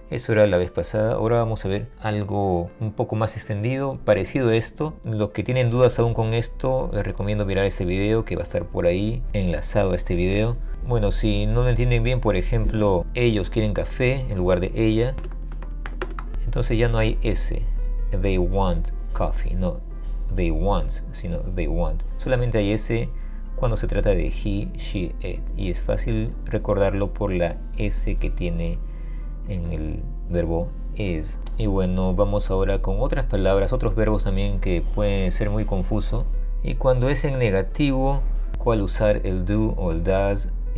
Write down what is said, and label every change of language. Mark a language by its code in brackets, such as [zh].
[es] Eso era la vez pasada. Ahora vamos a ver algo un poco más extendido, parecido a esto. Los que tienen dudas aún con esto, les recomiendo mirar ese video que va a estar por ahí enlazado a este video. Bueno, si no lo entienden bien, por ejemplo, ellos quieren café en lugar de ella, entonces ya no hay S. [en] They want coffee, no they want, [es] sino [en] they want. [es] Solamente hay S cuando se trata de he, she, it. Y es fácil recordarlo por la S que tiene en el verbo is. Y bueno, vamos ahora con otras palabras, otros verbos también que pueden ser muy confusos. Y cuando es en negativo, cuál usar el do o el does.